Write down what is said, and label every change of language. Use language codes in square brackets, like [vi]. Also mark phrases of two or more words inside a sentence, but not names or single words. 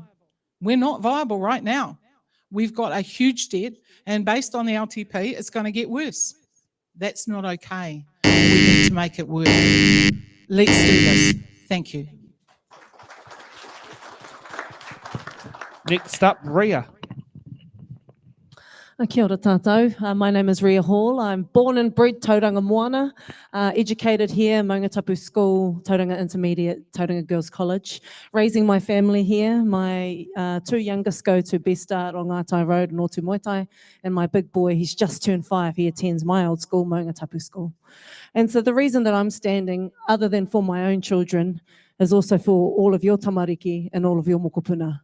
[en] We're not viable right now. We've got a huge debt, and based on the LTP, it's going to get worse. That's not okay. We need to make it work. Let's do this. Thank you. Next up, Ria. [mi] Kia ora tātou. [en] My name is Ria Hall. I'm born and bred Tauranga Moana, educated here, Maunga Tapu School, Tauranga Intermediate, Tauranga Girls College. Raising my family here. My two youngest go to Best Start on Ngātai Road in Otu Moitai, and my big boy, he's just turned 5. He attends my old school, Maunga Tapu School. And so the reason that I'm standing, other than for my own children, is also for all of your tamariki and all of your mokopuna.